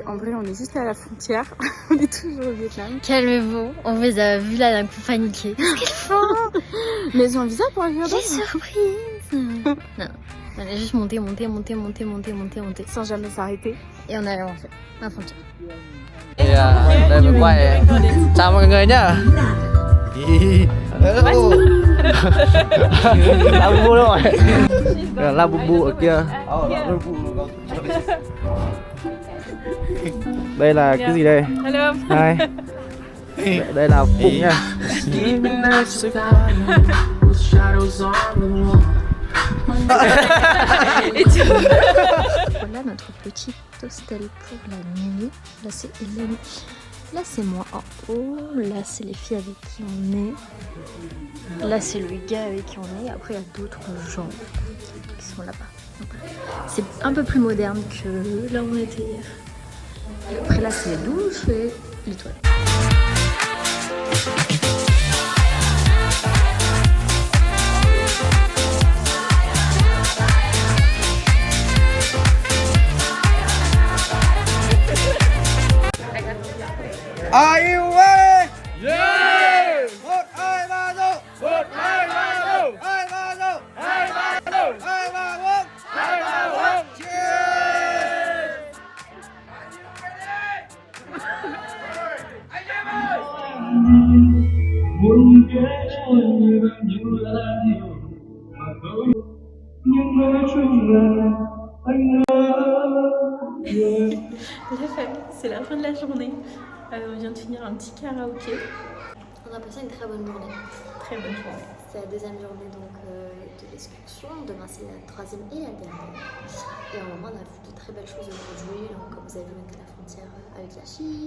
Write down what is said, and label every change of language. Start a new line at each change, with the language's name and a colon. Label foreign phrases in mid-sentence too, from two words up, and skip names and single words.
French: En vrai, on est juste à la frontière. On est toujours au Vietnam. Calmez-vous, on vous a vu là d'un coup paniquer. Qu'est-ce qu'ils font? Mais ils ont un visa pour arriver là-bas? Quelle surprise! Non, on a juste monté. Sans jamais s'arrêter. Et on a avancé la frontière.
Vietnamese: Đây mình quay. Chào mọi người nhá. La bu bu đâu rồi? La bu bu ở kia. Đây là cái gì đây?
English: Hello.
Vietnamese: Hai. Đây là Phụng nha.
French: Voilà notre petit hostel pour la nuit. Là c'est Hélène. Là c'est moi en haut. Là c'est les filles avec qui on est. Là c'est le gars avec qui on est. Après il y a d'autres gens qui sont là-bas. Donc, c'est un peu plus moderne que là où on était hier. Et après là c'est la douche et les toilettes.
English: Are you ready? Yeah! 1, 2, 3, go! 1, 2, 3, go! 2, 3, go! 2, 3, go! 2, 3, 1! 2, 3, 1! Cheers!
Vietnamese: Muốn kể cho người bao nhiêu là điều mà tôi nhưng nói chung là anh
French: La famille, c'est la fin de la journée. On vient de finir un petit karaoké. On a passé une très bonne journée. Très bonne journée. C'est la deuxième journée donc, de l'excursion. Demain c'est la troisième et la dernière. Et en moment on a vu de très belles choses aujourd'hui. Donc, comme vous avez vu, on est à la frontière avec la Chine.